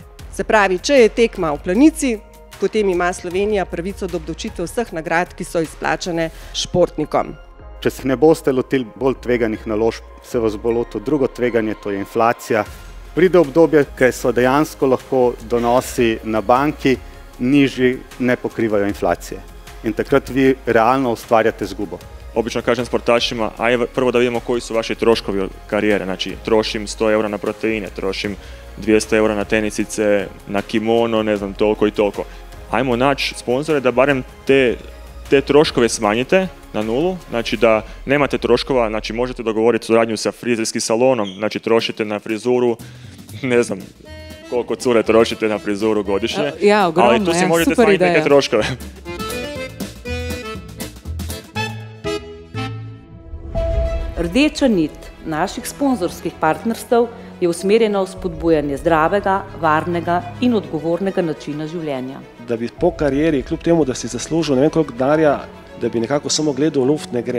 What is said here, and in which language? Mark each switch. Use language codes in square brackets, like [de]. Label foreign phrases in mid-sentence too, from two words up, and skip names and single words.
[sl] Se pravi, če je tekma v Planici, potem ima Slovenija pravico do obdavčitve vseh nagrad, ki so izplačane športnikom. Če se ne boste lotili bolj tveganih naložb, se vas bo lotilo drugo tveganje, to je inflacija. Pride obdobje, ker so dejansko lahko donosi na banki nižji, ne pokrivajo inflacije. In takrat vi realno ustvarjate izgubo. [hr] Obično kažem sportašima, ajde prvo da vidimo koji su vaši troškovi od karijere. Znači, trošim 100 eura na proteine, trošim 200 eura na tenisice, na kimono, ne znam, toliko i toliko. Ajmo naći sponzore da barem te troškove smanjite na nulu, znači da nemate troškova, znači možete dogovoriti suradnju sa frizerskim salonom, znači trošite na frizuru, ne znam koliko cure trošite na frizuru godišnje, ali tu si možete smanjiti neke troškove. [sl] Rdeča nit naših sponzorskih partnerstev je usmerjena v spodbujanje zdravega, varnega in odgovornega načina življenja. Da bi po karieri, kljub temu, da si zaslužil ne vem koliko denarja, da bi nekako samo gledal v luft, ne gre.